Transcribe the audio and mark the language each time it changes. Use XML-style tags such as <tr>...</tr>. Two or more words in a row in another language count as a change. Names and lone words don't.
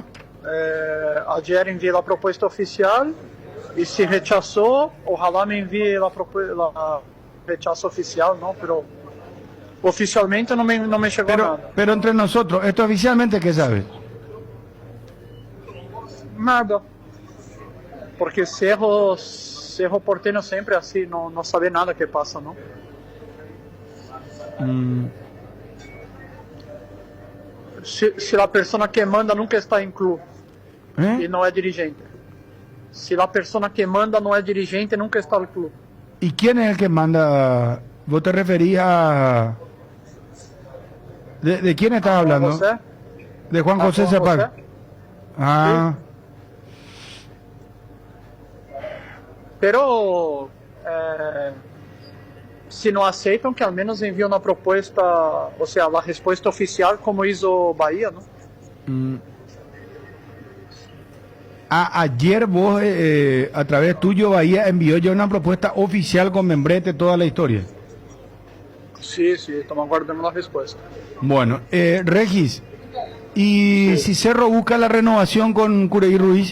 <es>Ayer envié la propuesta oficial y si rechazó, ojalá me envíe la rechazo oficial, ¿no? Pero oficialmente no me llegó nada. Pero entre nosotros, ¿esto oficialmente qué sabes?</es> <pt>Nada. Porque Cerro Porteño sempre assim, não sabe nada que passa, não? Se a pessoa que manda nunca está em clube e não é dirigente. Se a pessoa que manda não é dirigente, nunca está no clube.</pt> <es>¿Y quién es el que manda? ¿Vos te referís a... ¿De quién estás hablando? José. De Juan José Zapag. Ah.</es> <pt>Sí. Pero se não aceitam, que ao menos enviam na proposta, ou seja, a resposta oficial,</pt> <es>como hizo Bahia, ¿no? Ayer vos, a través tuyo, Bahía envió ya una propuesta oficial con membrete, toda la historia. Sí, estamos aguardando la respuesta. Bueno, Regis, ¿y si Cerro busca la renovación con Cureí Ruiz?</es>